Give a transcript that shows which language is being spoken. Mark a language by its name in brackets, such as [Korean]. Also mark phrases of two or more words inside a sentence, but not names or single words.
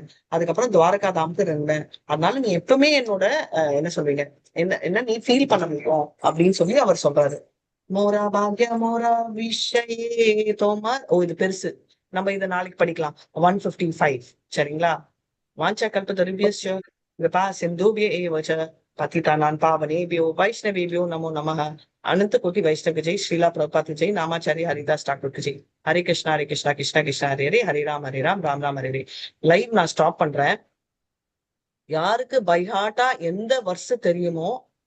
[Tamil] அதுக்கப்புறம் துவாரகா தாமுக்கு இருந்தேன். அதனால நீ எப்பவுமே என்னோட என்ன சொல்றீங்க, என்ன நீ ஃபீல் பண்ண முடியும் அப்படின்னு சொல்லி அவர் சொல்றாரு. [Bangla] মোরা ভাগ্য মোরা বিষয়ে তোমার. [Tamil] ஓ, இது பெருசு, நம்ம இதை நாளைக்கு படிக்கலாம். [Sanskrit] 155. சரிங்களா? वाञ्छा कल्पतरुभ्यस्य कृपा सिन्धुभ्य एव च पतितानां पावनेभ्यो वैष्णवेभ्यो नमो नमः. अनंत कोटि वैष्णव जय, श्रीला प्रभुपाद जय, नामाचार्य हरिदास ठाकुर जय. हरे कृष्णा कृष्णा कृष्णा हरे हरे, हरे राम राम राम हरे हरे. [Tamil] லைவ் நான் ஸ்டாப் பண்றேன். யாருக்கு பைஹாட்டா எந்த வர்ஸ் தெரியுமோ